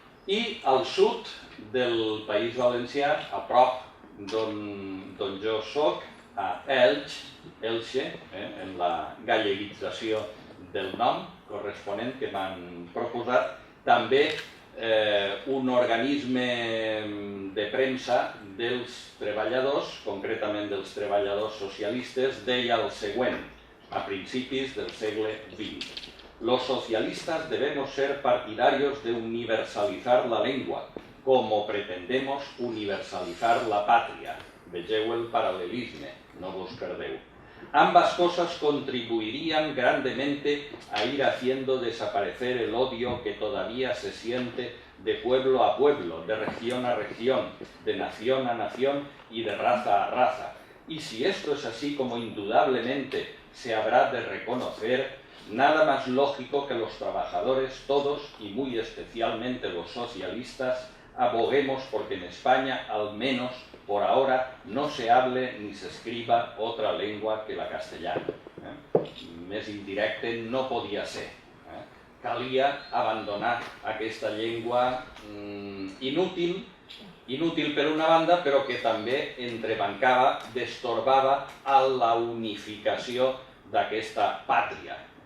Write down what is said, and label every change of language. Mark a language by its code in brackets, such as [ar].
[ca] I al sud del País Valencià, a prop d'on jo soc, a Elche, en la galleguització del nom corresponent que m'han proposat, també un organisme de premsa dels treballadors, concretament dels treballadors socialistes, deia el següent, a principis del segle XX. [es] Los socialistas debemos ser partidarios de universalizar la lengua, como pretendemos universalizar la patria. [ca] Vegeu el paral·lelisme, no vos perdeu. [es] Ambas cosas contribuirían grandemente a ir haciendo desaparecer el odio que todavía se siente de pueblo a pueblo, de región a región, de nación a nación y de raza a raza. Y si esto es así como indudablemente se habrá de reconocer, nada más lógico que los trabajadores todos, y muy especialmente los socialistas, aboguemos porque en España, al menos por ahora, no se hable ni se escriba otra lengua que la castellana. [ca] Més indirecte no podia ser. Calia abandonar aquesta llengua inútil per una banda, però que també entrebancava, destorbava a la unificació d'aquesta pàtria.